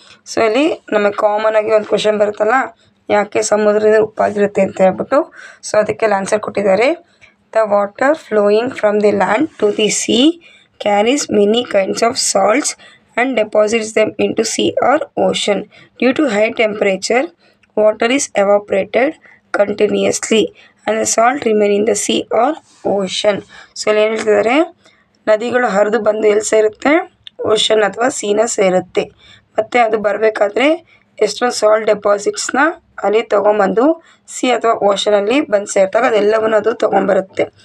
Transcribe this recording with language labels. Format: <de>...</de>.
<kn>So ಇಲ್ಲಿ ನಮಗೆ common ಆಗಿ ಒಂದು ಕ್ವಶನ್ ಬರುತ್ತಲ್ಲ, ಯಾಕೆ ಸಮುದ್ರದಿಂದ ಉಪ್ಪಾಗಿರುತ್ತೆ ಅಂತ ಹೇಳ್ಬಿಟ್ಟು. ಸೊ ಅದಕ್ಕೆಲ್ಲ ಆನ್ಸರ್ ಕೊಟ್ಟಿದ್ದಾರೆ.</kn> <en>The water flowing from the land to the sea carries many kinds of salts and deposits them into sea or ocean. Due to high temperature, water is evaporated continuously and the salt remain in the sea or ocean.</en> <kn>So ಇಲ್ಲಿ ಏನು ಹೇಳ್ತಿದ್ದಾರೆ, ನದಿಗಳು ಹರಿದು ಬಂದು ಎಲ್ಲಿ ಸೇರುತ್ತೆ, ocean ಅಥವಾ ಸೀನ ಸೇರುತ್ತೆ. ಮತ್ತು ಅದು ಬರಬೇಕಾದ್ರೆ ಎಷ್ಟೊಂದು ಸಾಲ್ಟ್ ಡೆಪಾಸಿಟ್ಸ್ನ ಅಲ್ಲಿ ತೊಗೊಂಬಂದು ಸಿ ಅಥವಾ ಓಷನಲ್ಲಿ ಬಂದು ಸೇರಿದಾಗ ಅದೆಲ್ಲವನ್ನು ಅದು ತೊಗೊಂಬರುತ್ತೆ.</kn>